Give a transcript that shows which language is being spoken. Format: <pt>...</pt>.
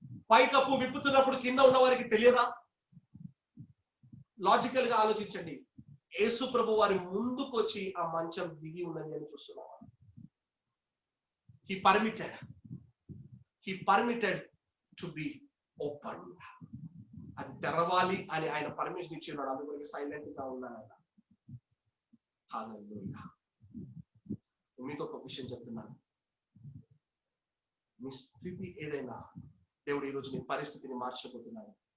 <te>పైకప్పు విప్పుతున్నప్పుడు కింద ఉన్న వారికి తెలియదా? లాజికల్ గా ఆలోచించండి. యేసు ప్రభు వారి ముందుకు వచ్చి ఆ మంచం దిగి ఉన్నది అని చూస్తున్నాం.</te> <en>He permitted to be opened.</en> <te>అది తెరవాలి అని ఆయన పర్మిషన్ ఇచ్చి ఉన్నాడు. అందుకే సైలెంట్ గా ఉన్నాడు ఆయన. హల్లెలూయా. మీతో ఒక విషయం చెప్తున్నాను, మీ స్థితి ఏదైనా దేవుడు ఈరోజు నీ పరిస్థితిని మార్చబోతున్నాడు.</te>